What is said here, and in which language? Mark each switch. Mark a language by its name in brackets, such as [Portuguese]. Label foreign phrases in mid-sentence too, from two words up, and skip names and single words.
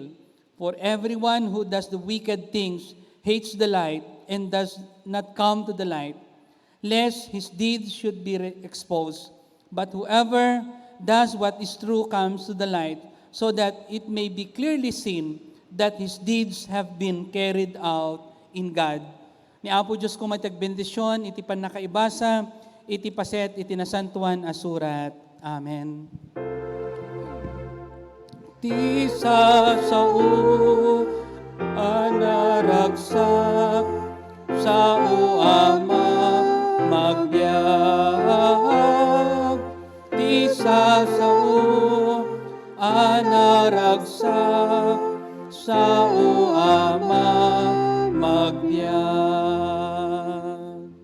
[English] For everyone who does the wicked things hates the light and does not come to the light, lest his deeds should be exposed. But whoever does what is true comes to the light, so that it may be clearly seen that his deeds have been carried out in God. [Iloko] Ni Apo Diyos ko matagbendisyon, iti panakaibasa, iti paset, iti nasantuan asurat. Amen. Ti sao anaragsak, sao ama magbiag, ti sao anaragsak, sao ama magbiag.